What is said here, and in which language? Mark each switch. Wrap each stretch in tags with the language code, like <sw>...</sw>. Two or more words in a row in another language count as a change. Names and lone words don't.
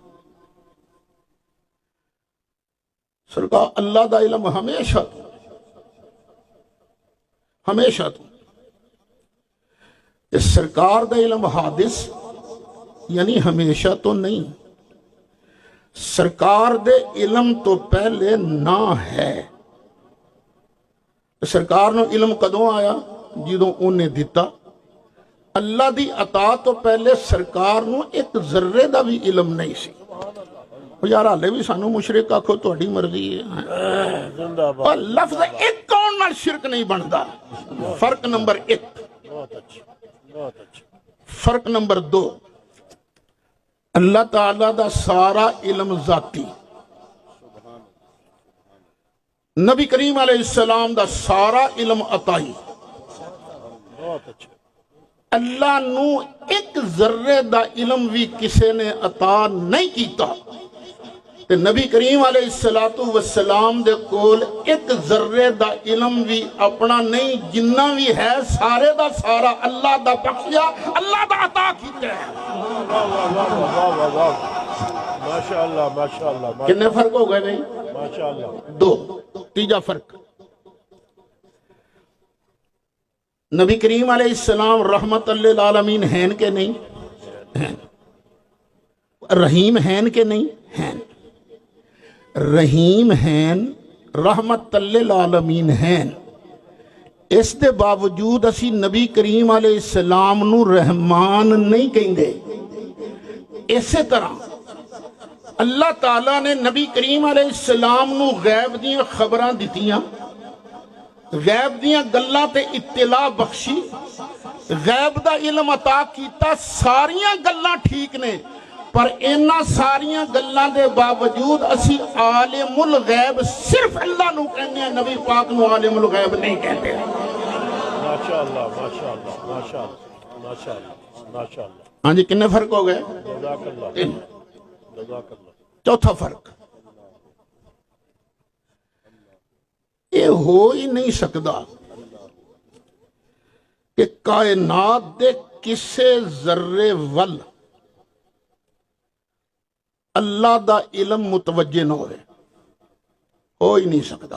<pa>سرکار اللہ دا علم ہمیشہ تو، ہمیشہ تو۔ اس سرکار دا علم حادث یعنی ہمیشہ تو نہیں، سرکار دے علم تو پہلے نہ ہے۔ سرکار نو علم کدوں آیا؟ جدوں انہیں دیتا۔ اللہ دی عطا تو پہلے سرکار نو ایک ذرے دا بھی علم نہیں سی۔ یار حالے بھی سانو مشرک آکھو تہاڈی مرضی ہے، اور لفظ ایک کون نال شرک نہیں بنتا۔ فرق نمبر 1۔ فرق نمبر 2، اللہ تعالیٰ دا سارا علم ذاتی، نبی کریم</pa> <ar>علیہ السلام</ar> <pa>دا سارا علم عطائی۔ اللہ نو ایک ذرے دا علم بھی کسے نے عطا نہیں کیتا، تے نبی کریم</pa> <ar>علیہ السلام</ar> <pa>دے کول ایک ذرے دا علم بھی اپنا نہیں، جنہ بھی ہے سارے دا سارا اللہ دا بخشیا، اللہ دا عطا کیتا ہے۔</pa> <ar>ماشاءاللہ ماشاءاللہ۔</ar> <pa>کتنے فرق ہو گئے بھائی؟</pa> <ar>ماشاءاللہ۔</ar> <pa>2۔ تیجا فرق، نبی کریم</pa> <ar>علیہ السلام رحمت للعالمین</ar> <pa>ہیں کہ نہیں؟ ہیں۔ رحیم ہیں کہ نہیں؟ ہیں۔ رحیم ہیں،</pa> <ar>رحمت للعالمین</ar> <pa>ہیں، اس دے باوجود اسی نبی کریم</pa> <ar>علیہ السلام</ar> <pa>نو رحمان نہیں کہیں گے۔ اسی طرح اللہ تعالیٰ نے نبی کریم</pa> <ar>علیہ السلام</ar> <pa>نو غیب دیاں خبراں دتیاں، غیب دیاں گلاں تے اطلاع بخشی، غیب دا علم عطا کیتا، ساریاں گلاں ٹھیک نے، پر اینا ساریاں گلاں دے باوجود اسی</pa> <ar>عالم الغیب</ar> <pa>صرف اللہ نو کہنے ہیں، نبی پاک نو</pa> <ar>عالم الغیب</ar> <pa>نہیں کہتے ہیں۔</pa> <ar>ماشاءاللہ ماشاءاللہ ماشاءاللہ ماشاءاللہ ماشاءاللہ۔</ar> <pa>ہاں جی، کتنے فرق ہو گئے؟</pa> <ar>جزاک اللہ</ar> <pa>3۔</pa> <ar>جزاک اللہ۔</ar> <pa>چوتھا فرق، یہ ہو ہی نہیں سکتا کہ کائنات دے کسے ذرے ول اللہ دا علم متوجہ نہ ہوئے، ہو ہی نہیں سکتا۔</pa>